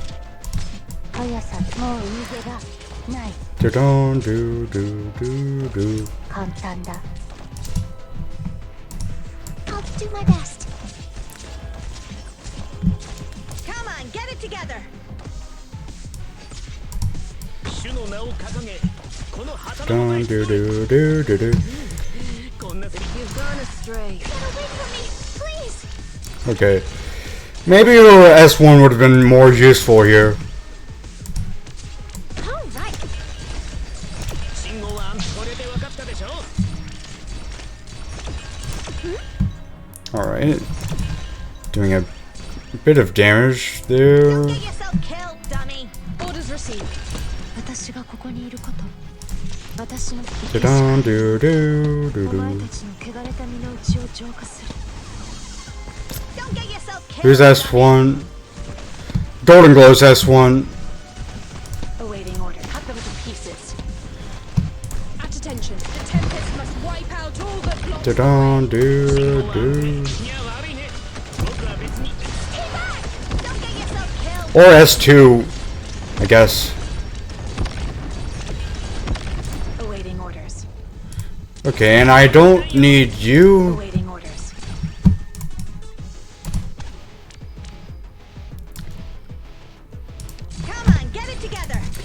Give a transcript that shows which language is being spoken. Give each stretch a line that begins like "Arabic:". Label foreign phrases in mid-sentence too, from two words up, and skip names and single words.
English: Dun do do do do. I'll do my best. Come on, get it together.
Japanese: 主の名を掲げこの旗の Dun do do do do do. こんなセリフ
English: You've gone astray. Get away from me, please. Okay. Maybe your S1 would have been more useful here. All right.
Japanese: 信号はこれで分かったでしょ
English: Alright. Doing a bit of damage there. Don't get yourself killed, dummy. Orders received.
Japanese: 私がここにいること私の Dun do do do お前 do. たちの汚れた身の内を浄化する
English: Don't get yourself killed. Who's S1? Golden Glow's S1. Awaiting order. Cut them into pieces. At attention. The Tempest must wipe out all that blocks. Dun do do.
Japanese: いや悪いね僕は別に
English: Stay back. Don't get yourself killed. Or S2, I guess. Awaiting orders. Okay, and I don't need you. Awaiting orders. Come on, get it together.